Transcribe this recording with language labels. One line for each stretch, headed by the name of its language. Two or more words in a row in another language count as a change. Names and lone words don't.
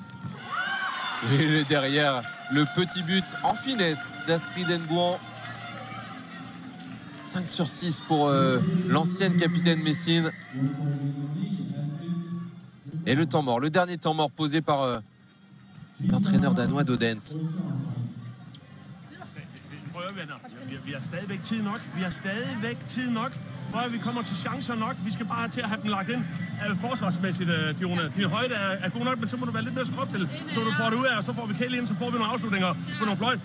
French: Et derrière, le petit but en finesse d'Astrid Nguyen. 5 sur 6 pour l'ancienne capitaine Messine. Et le temps mort, le dernier temps mort posé par l'entraîneur danois d'Odense.
Danish: Vi har stadigvæk tid nok. Vi har stadigvæk tid nok. Og vi kommer til chancer nok. Vi skal bare til at have dem lagt ind forsvarsmæssigt, Dione. Din højde er god nok, men så må du være lidt mere skrub til. Så du får det ud af, og så får vi Kelly ind, så får vi nogle afslutninger på nogle fløj.